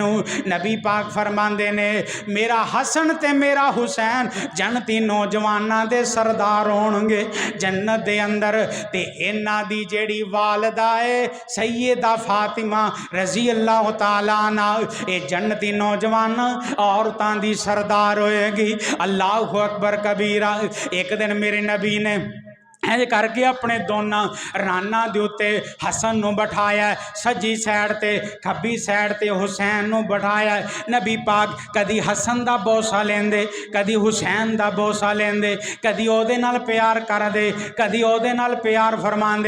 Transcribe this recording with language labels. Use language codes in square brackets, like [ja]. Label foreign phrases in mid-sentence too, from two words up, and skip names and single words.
[pa] نبی پاک فرماندے نے میرا حسن تے میرا حسین جنتی نوجواناں دے سردار ہون گے جنت دے اندر. تے اِنہاں دی جیڑی والدہ ہے سیدہ فاطمہ [ar] رضي الله تعالى عنها, [pa] ایہ جنتی نوجوان عورتاں دی سردار ہوئےگی. [ar] الله أكبر كبيرا. [pa] ایک دن میرے نبی نے انج کرکے اپنے دونوں راناں دے اتے حسن نوں بٹھایا، سجی سائیڈ تے کھبی سائیڈ تے حسین نوں بٹھایا. نبی پاک کدی حسن دا بوسہ لیندے، کدی حسین دا بوسہ لیندے، کدی اوہدے نال پیار کردے، کدی اوہدے نال پیار فرماندے.